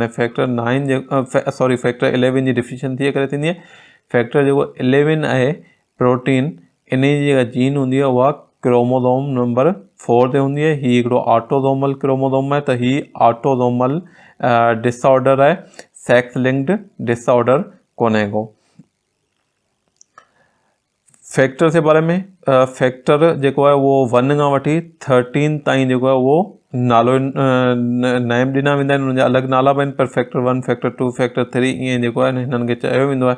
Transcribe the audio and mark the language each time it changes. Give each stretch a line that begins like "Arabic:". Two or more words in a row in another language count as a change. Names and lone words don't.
Sindhi: हाणे फैक्टर 9 जे फैक्टर 11 जी डिफिशियंसी जे करे थींदी आहे। फैक्टर जेको 11 आहे प्रोटीन इन जी जेका जीन हूंदी आहे उहा
English: chromosome number
Sindhi: 4 ते हूंदी आहे। हीअ हिकिड़ो
English: autosomal chromosome
Sindhi: आहे त हीअ
English: autosomal disorder
Sindhi: आहे,
English: sex linked disorder
Sindhi: कोन्हे को। फैक्टर जे बारे में फैक्टर जेको आहे उहो 1 खां वठी 13 ताईं जेको आहे उहो नालो नेम ॾिना वेंदा आहिनि, उनजा अलॻि नाला बि आहिनि, पर फैक्टर 1, फैक्टर 2, फैक्टर 3 ईअं जेको आहे हिननि खे चयो वेंदो आहे।